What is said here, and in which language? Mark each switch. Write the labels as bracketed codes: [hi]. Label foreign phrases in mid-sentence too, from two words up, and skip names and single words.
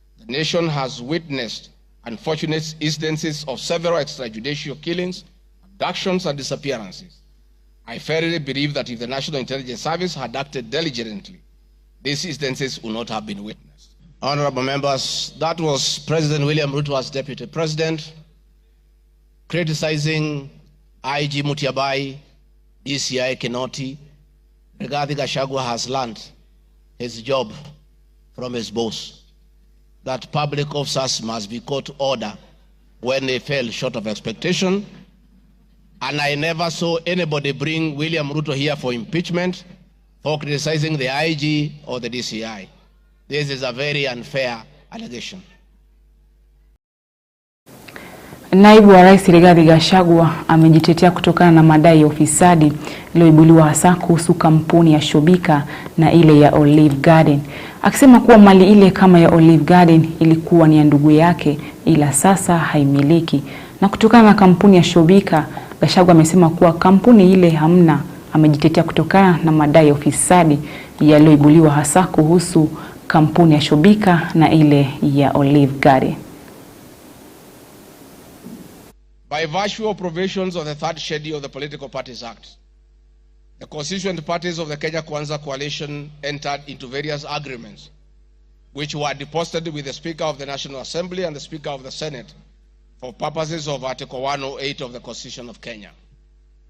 [en] The nation has witnessed unfortunate instances of several extrajudicial killings, abductions and disappearances. I firmly believe that if the National Intelligence Service had acted diligently, these instances would not have been witnessed. Honorable members, that was President William Ruto as Deputy President, criticizing IG Mutiabai, DCI Kinoti. Rigathi Gachagua has learned his job from his boss, that public officers must be caught to order when they fell short of expectation. And I never saw anybody bring William Ruto here for impeachment for criticizing the IG or the DCI. This is a very unfair allegation. [sw] Naibu wa rais Rigathi Gachagua amejitetea kutokana na madai ya ufisadi iliyoibuliwa hasa kuhusu kampuni ya Shobika na ile ya Olive Garden, akisema kuwa mali ile kama ya Olive Garden ilikuwa ni ya ndugu yake ila sasa haimiliki. Na kutokana na kampuni ya Shobika, Gachagua amesema kuwa kampuni ile hamna. Amejitetea kutokana na madai ya ufisadi yaliyoibuliwa hasa kuhusu kampuni ya Shobika na ile ya Olive Garden. [en] By virtue of provisions of the third schedule of the Political Parties Act, the constituent parties of the Kenya Kwanza Coalition entered into various agreements which were deposited with the Speaker of the National Assembly and the Speaker of the Senate for purposes of Article 108 of the Constitution of Kenya.